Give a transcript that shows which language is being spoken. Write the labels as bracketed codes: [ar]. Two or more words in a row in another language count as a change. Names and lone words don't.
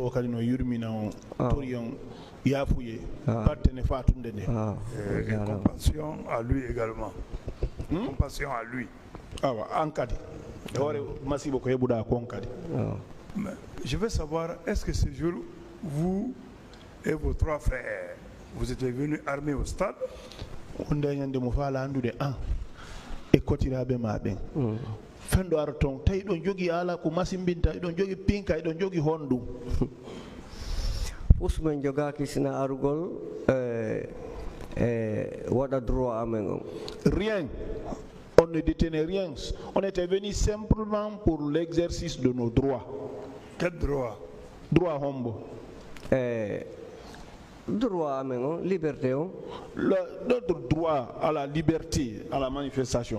[fr] Et compassion à lui également. Compassion à lui. Je veux savoir, est-ce que ce jour, vous et vos trois frères, vous êtes venus armés au stade? [ff] Fendo arton tay don jogi ala ko masimbinta don jogi pinka don jogi hondu usman joga kisina arugol wada droit amengo [fr] rien, on ne détenait rien, on était venu simplement pour l'exercice de nos droits. Quel droit? [ff] Droit hombo droit amengo liberté [fr] notre droit à la liberté, à la manifestation.